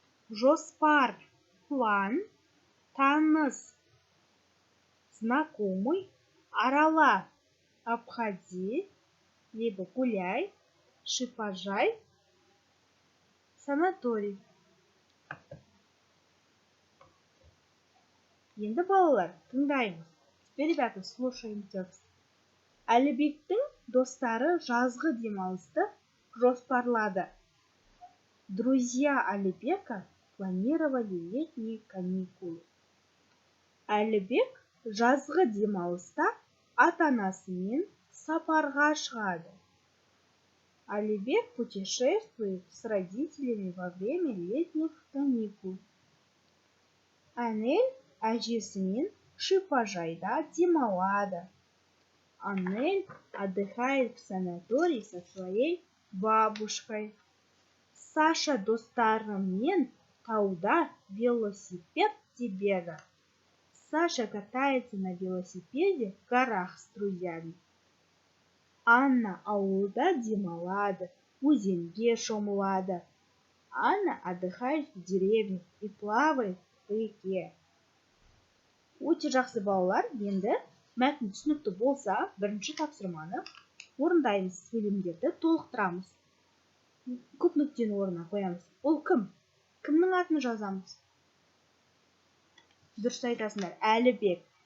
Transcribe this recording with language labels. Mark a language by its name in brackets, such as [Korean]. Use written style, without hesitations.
[Russian] Жоспар, план, таныс, знакомый, арала, обходи, либо гуляй, шипажай, санаторий. [Kazakh] Енді балалар, тыңдаймыз. [Russian] Теперь, ребята, слушаем текст. [Kazakh] Әлібектің достары жазғы демалысты жоспарлады. [Russian] Друзья Алибека планировали летние каникулы. [Kazakh] Әлібек жазғы демалыста ата-анасымен сапарға шығады. [Russian] Алибек путешествует с родителями во время летних каникул. [Kazakh] Анель әжесімен шипажайда демалады. [Russian] Анель отдыхает в санатории со своей бабушкой. [Kazakh] Саша достарымен тауда велосипед тебеді. [Russian] Саша катается на велосипеде в горах с друзьями. [Kazakh] Анна ауылда демалады, өзенге шомылады. [Russian] Анна отдыхает в деревне и плавает в реке. [Kazakh] Өте жақсы балалар, енді мәтін түсінікті болса, бірінші тапсырманы орындаймыз, сөйлемдерді толықтырамыз. Көп нүктені орнына қоямыз. Ол кім? Кімнің атын жазамыз? Дұрыс айтасыңдар. Әлібек.